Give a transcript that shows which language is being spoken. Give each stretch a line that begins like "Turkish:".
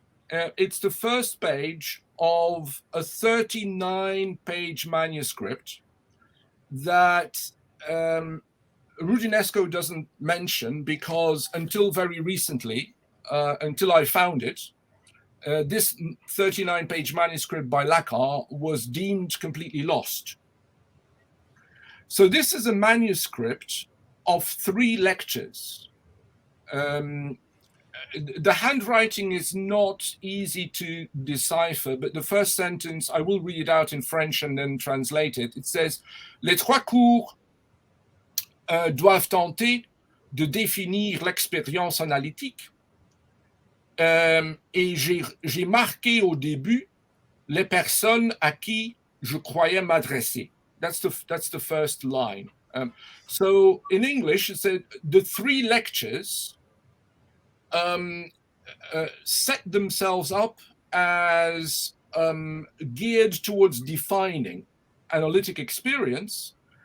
English: It's the first page of a 39-page manuscript that Rudinesco doesn't mention because until very recently, until I found it, this 39-page manuscript by Lacan was deemed completely lost. So this is a manuscript of 3 lectures. The handwriting is not easy to decipher, but the first sentence, I will read it out in French and then translate it. It says,
French: Les 3 cours doivent tenter de définir l'expérience analytique. Et j'ai marqué au début les personnes à qui je croyais m'adresser.
English: That's the first line. So in English, it said the 3 lectures set themselves up as geared towards defining analytic experience.